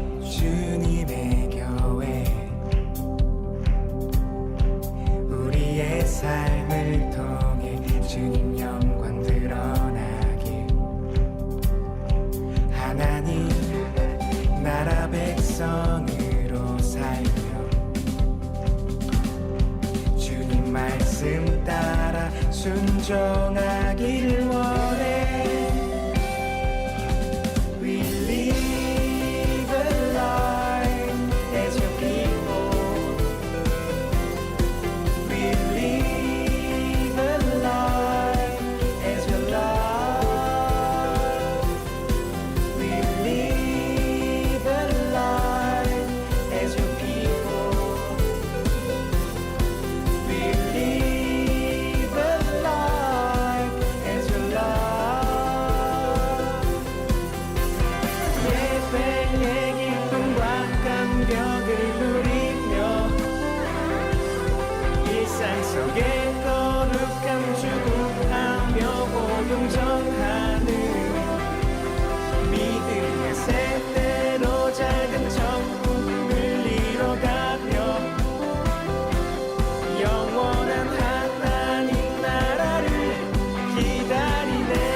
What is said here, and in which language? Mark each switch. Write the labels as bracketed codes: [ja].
[ko] 주님의 교회, 우리의 삶을 통해 주님 영광 드러나길, 하나님 나라 백성으로 살며 주님 말씀 따라 순종하길 원해. [en] We live a life as your people. We live a life as your love. We live a life as your people. We live a life as your love. [ko] 예배의 기쁨과 감격을 누리며 일상 속에 거룩함 추구하며 복음 전하는 믿음의 샘대로 작은 천국을 이뤄가며 영원한 하나님 나라를 기다리네.